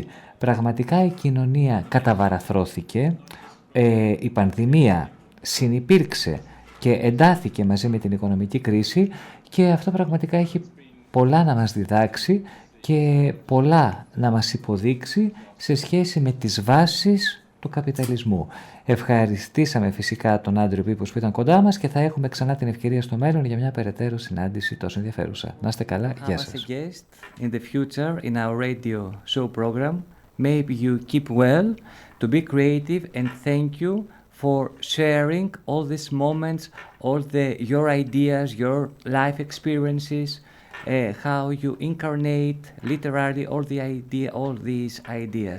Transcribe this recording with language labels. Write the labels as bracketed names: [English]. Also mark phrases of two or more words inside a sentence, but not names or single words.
[Greek] Πραγματικά η κοινωνία καταβαραθρώθηκε, η πανδημία συνυπήρξε και εντάθηκε μαζί με την οικονομική κρίση και αυτό πραγματικά έχει πολλά να μας διδάξει και πολλά να μας υποδείξει σε σχέση με τις βάσεις του καπιταλισμού. Ευχαριστήσαμε φυσικά τον Άντριο Πίπος που ήταν κοντά μας και θα έχουμε ξανά την ευκαιρία στο μέλλον για μια περαιτέρω συνάντηση τόσο ενδιαφέρουσα. Να είστε καλά, γεια σας. [English] In the future in our radio show program, maybe you keep well, to be creative and thank you for sharing all these moments, your ideas, your life experiences, how you incarnate literally all these ideas.